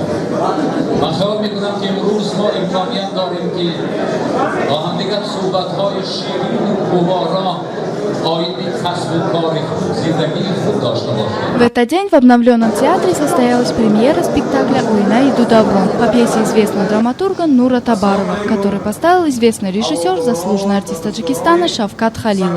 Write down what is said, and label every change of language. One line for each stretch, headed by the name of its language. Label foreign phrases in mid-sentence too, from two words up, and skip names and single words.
Persian: من خیال می‌کنم که امروز ما امکانیت داریم که با هم دیگر صحبت‌های شیرین و گوارا
Russian: В этот день в обновленном театре состоялась премьера спектакля «Уйна иду добром» по пьесе известного драматурга Нура Табарова, который поставил известный режиссер, заслуженный артист Таджикистана Шавкат Халилов.